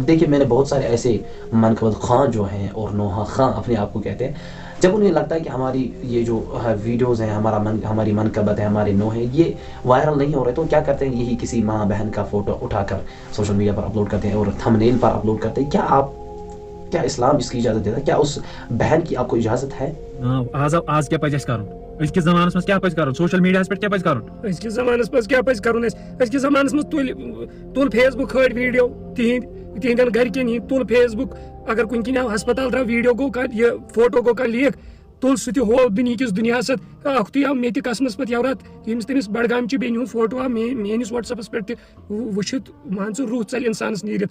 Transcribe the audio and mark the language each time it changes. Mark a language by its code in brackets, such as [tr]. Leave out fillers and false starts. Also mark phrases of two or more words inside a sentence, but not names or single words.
[ur] دیکھیں، میں نے بہت سارے ایسے منقبت خاں جو ہیں، اور نوحہ خاں اپنے آپ کو کہتے ہیں، جب انہیں لگتا ہے کہ ہماری یہ جو ویڈیوز ہیں، ہماری منقبت ہے، ہمارے نوحے یہ وائرل نہیں ہو رہے، تو کیا کرتے ہیں؟ یہی کسی ماں بہن کا فوٹو اٹھا کر [en] social media [ur] پر اپلوڈ کرتے ہیں اور تھمبنیل پر اپلوڈ کرتے ہیں۔ کیا اسلام اس کی اجازت دیتا ہے؟ کیا اس بہن کی آپ کو اجازت ہے؟ [ks] آز کیا پزِ اَسہِ کَرُن؟ أزکِس زمانس منٛز کیٛاہ پزِ کَرُن؟ سوشل میٖڈیاہس پٮ۪ٹھ کیٛاہ پزِ کَرُن؟ أزکِس زمانس منٛز کیٛاہ پزِ کَرُن اَسہِ؟ أزکِس زمانس منٛز تُل فیس بُک کھٲلۍ ویٖڈیو تِہنٛدٮ۪ن گرِکٮ۪ن ہِنٛدۍ، تُل فیس بُک، اگر کُنہِ کِنۍ آو ہسپتال درٛاو ویٖڈیو گوٚو یہِ فوٹو گوٚو کانٛہہ لیٖک، تُل سُہ تہِ ہوو دُنہِکِس دُنیاہس اکھتُے آو مےٚ تہِ قسمس پتہٕ یورات ییٚمِس تٔمِس بڈگامچہِ بیٚنہِ ہُنٛد فوٹو آو میٲنِس وٹس ایپس پٮ۪ٹھ تہِ وٕچھِتھ، مان ژٕ روح ژلہِ انسانس نیٖرِتھ۔